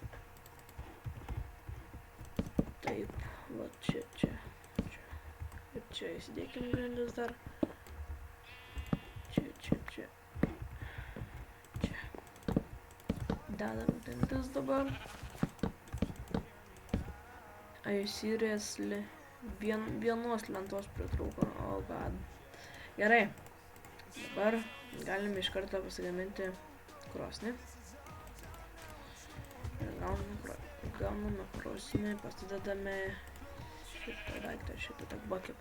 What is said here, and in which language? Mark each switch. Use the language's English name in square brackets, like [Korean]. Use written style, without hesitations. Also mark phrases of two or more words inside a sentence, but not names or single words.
[Lithuanian] Taip, va čia. Ir čia įsidėkim grindis dar. Čia. Dedam grindis dabar. [English] Are you seriously? [Lithuanian] Vienos lentos pritrūko. [English] Oh god. Gerai. [Lithuanian] Dabar galime iš karto pasigaminti krosnį. Gauname krosnį, pasidedame šitą daiktą, šitą bakipą.